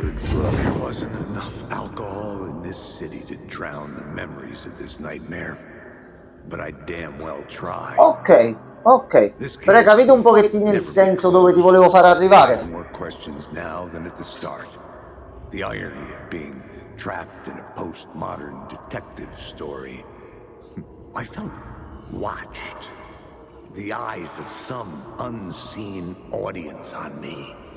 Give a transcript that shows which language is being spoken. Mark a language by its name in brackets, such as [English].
[English] There wasn't enough alcohol in this city to drown the memories of this nightmare. But I damn well tried. [Italian] Ok, ok. Però hai capito un pochettino il senso dove ti volevo far arrivare? [English] More questions now than at the start. The irony of being trapped in a postmodern detective story. I felt watched. The eyes of some unseen audience on me.